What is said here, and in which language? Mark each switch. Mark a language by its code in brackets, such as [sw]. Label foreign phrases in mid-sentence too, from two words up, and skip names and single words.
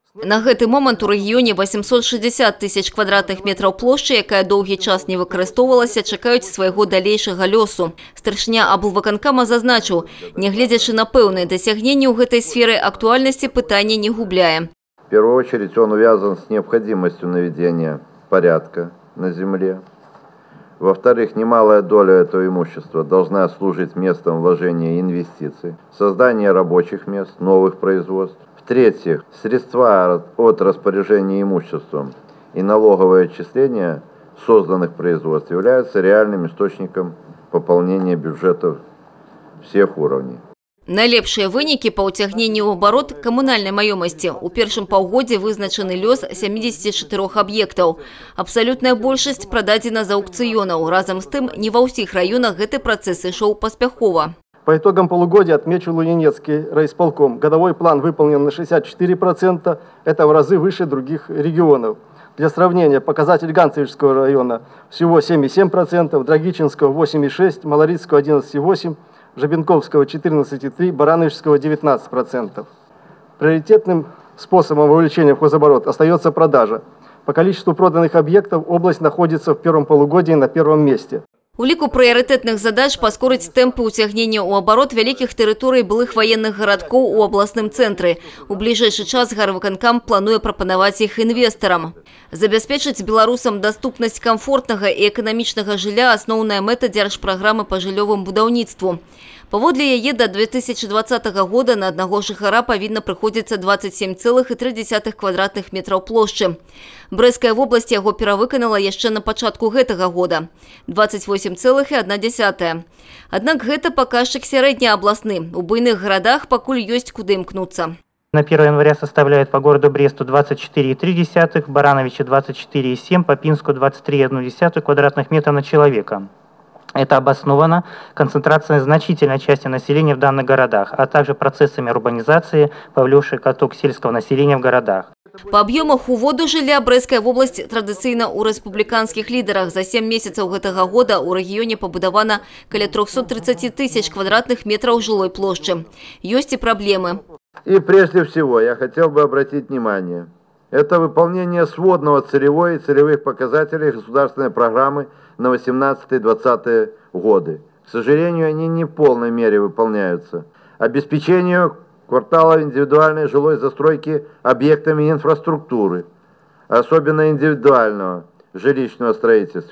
[be] На гэты момант у рэгіёне 860 тысяч квадратных метраў плошчы, якая доўгі час не выкарыстоўвалася, чакаюць свайго далейшага лёсу. Старшыня аблвыканкама зазначыў, нягледзячы на пэўныя дасягненні ў гэтай сферы, актуальнасці пытання не губляе. [ru] В первую очередь он увязан с необходимостью наведения порядка на земле. Во-вторых, немалая доля этого имущества должна служить местом вложения инвестиций, создания рабочих мест, новых производств. В-третьих, средства от распоряжения имуществом и налоговое отчисление созданных производств являются реальным источником пополнения бюджетов всех уровней. [be] Найлепшыя вынікі па ўцягненні ў абарот камунальнай маёмасці. У першым паўгодзе вызначаны лёс 74 аб'ектаў. Абсалютная большасць прададзена з аўкцыёнаў. Разам з тым, не ва ўсіх раёнах гэты працэс ішоў паспяхова. [ru] По итогам полугодия, отмечу Лунинецкий райисполком, годовой план выполнен на 64%, это в разы выше других регионов. Для сравнения, показатель Ганцевичского района всего 7,7%, Драгичинского 8,6%, Малорицкого 11,8%, Жабинковского 14,3%, Барановичского 19%. Приоритетным способом увеличения в хозоборот остается продажа. По количеству проданных объектов область находится в первом полугодии на первом месте. [be] У ліку прыярытэтных задач паскорыць тэмпы ўцягнення ў абарот вялікіх тэрыторый былых ваенных гарадкоў у абласным цэнтры. У бліжэйшы час гарвыканкам плануе прапанаваць іх інвестарам. Забяспечыць беларусам даступнасць камфортнага і эканамічнага жылля – асноўная мэта дзяржпраграмы па жыллёвым будаўніцтву. Паводле яе да 2020 года на аднаго жыхара павінна прыходзіцца 27,3 квадратных метраў плошчы. Брэская вобласць яго перавыканала яшчэ на пачатку гэтага года – 28,1. Аднак гэта паказчык сярэднеабласны. У буйных гарадах пакуль ёсць куды імкнуцца. [ru] На 1 января составляет по городу Бресту 24,3, Барановичу 24,7, по Пинску 23,1 квадратных метра на человека. Это обосновано концентрацией значительной части населения в данных городах, а также процессами урбанизации, повлекшей к оттоку сельского населения в городах. [be] По аб'ёмах уводу жылля Брэская вобласць традыцыйна ў рэспубліканскіх лідарах. За 7 месяцаў гэтага года ў рэгіёне пабудавана каля 330 тысяч квадратных метраў жылой плошчы. Ёсць і праблемы. [ru] И прежде всего я хотел бы обратить внимание. Это выполнение сводного целевой и целевых показателей государственной программы на 18-20 годы. К сожалению, они не в полной мере выполняются. Обеспечению квартала индивидуальной жилой застройки объектами инфраструктуры, особенно индивидуального жилищного строительства.